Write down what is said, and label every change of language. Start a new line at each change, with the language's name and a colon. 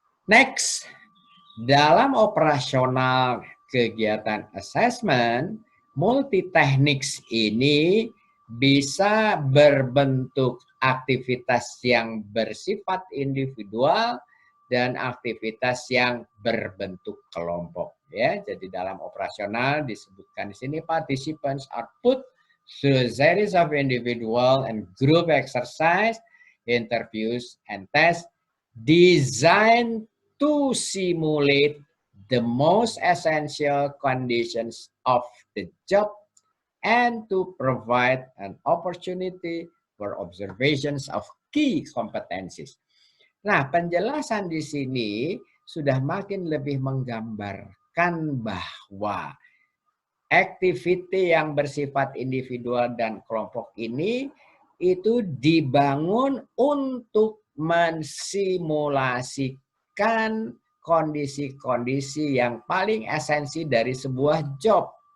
Indonesian: Next, dalam operasional kegiatan assessment, multi tekniks ini bisa berbentuk aktivitas yang bersifat individual dan aktivitas yang berbentuk kelompok. Ya, jadi dalam operasional disebutkan di sini
English: participants are put through a series of individual and group exercise, interviews, and tests designed to simulate the most essential conditions of the job and to provide an opportunity for observations of key competencies.
Indonesian: Nah, penjelasan di sini sudah makin lebih menggambarkan bahwa activity yang bersifat individual dan kelompok ini itu dibangun untuk mensimulasikan kondisi-kondisi yang paling esensi dari sebuah job.